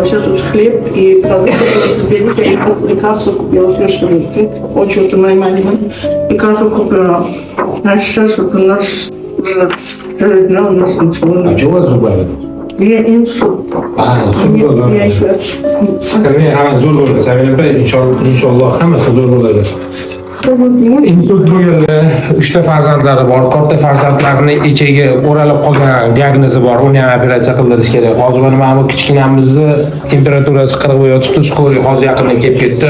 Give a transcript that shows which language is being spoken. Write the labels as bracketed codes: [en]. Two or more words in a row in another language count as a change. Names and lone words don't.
[ru] Сейчас вот хлеб и продукты разберите. И лекарства купила, что очень вот внимательно. Лекарства купила. Значит, сейчас вот у нас у нас ничего нет. А что у вас зубами? Я инсульт. Инсульт. Я еще. Скорее, [uz] zo'r bo'ladi. Savilabay, inshaalloh hammasi zo'r bo'ladi. Insult bo'lganlar, 3 ta farzandlari bor, katta farzandlarini ichiga o'ralib qolgan diagnozi bor, uni ham operatsiya qildirish kerak. Hozir mana bu kichkinamizni temperaturasi 40 bo'yotdi, skoriy hozir yaqindan kelib ketdi.